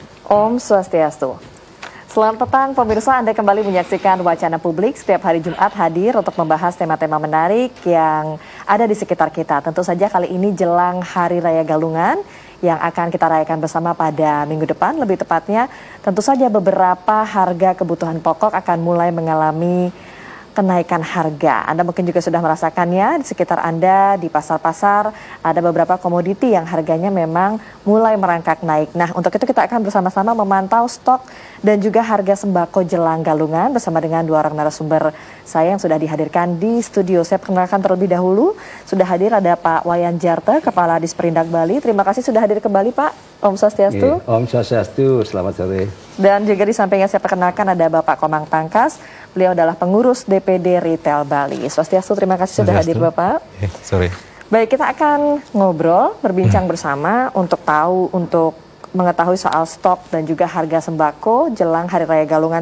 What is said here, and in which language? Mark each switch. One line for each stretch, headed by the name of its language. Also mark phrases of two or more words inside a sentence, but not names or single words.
Balinese: Om Swastiastu.
Indonesian: Selamat petang pemirsa, Anda kembali menyaksikan Wacana Publik setiap hari Jumat hadir untuk membahas tema-tema menarik yang ada di sekitar kita. Tentu saja kali ini jelang Hari Raya Galungan yang akan kita rayakan bersama pada minggu depan. Lebih tepatnya tentu saja beberapa harga kebutuhan pokok akan mulai mengalami kenaikan harga. Anda mungkin juga sudah merasakannya di sekitar Anda, di pasar-pasar, ada beberapa komoditi yang harganya memang mulai merangkak naik. Nah, untuk itu kita akan bersama-sama memantau stok dan juga harga sembako jelang Galungan bersama dengan dua orang narasumber saya yang sudah dihadirkan di studio. Saya perkenalkan terlebih dahulu, sudah hadir ada Pak Wayan Jarte, Kepala Disperindak Bali. Terima kasih sudah hadir kembali Pak.
Balinese: Om Swastiastu. Om Swastiastu,
Indonesian: selamat sore. Dan juga di sampingnya saya perkenalkan ada Bapak Komang Tangkas. Beliau adalah pengurus DPD Retail Bali. Swastiastu, terima kasih sudah hadir Bapak. Sore. Baik, kita akan ngobrol, berbincang bersama untuk mengetahui soal stok dan juga harga sembako jelang Hari Raya Galungan.